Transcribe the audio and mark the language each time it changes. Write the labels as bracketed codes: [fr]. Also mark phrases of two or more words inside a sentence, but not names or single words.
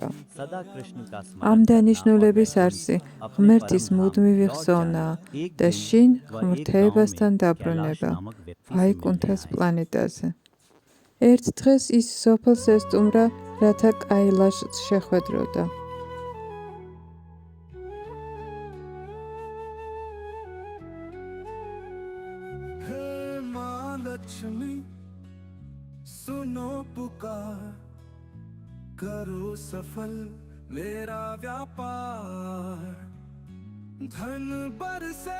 [ka] ამ დანიშნულების არსი ღმერთის მუდმივი ხსოვნაა და შინ ღმრთეებასთან დაბრუნება ვაიკუნთას პლანეტაზე. ერთ დღეს ის სოფელს ესტუმრა, რათა კაილაშს შეხვედროდა. [hi] लक्ष्मी सुनो पुकार करो सफल मेरा व्यापार धन बरसे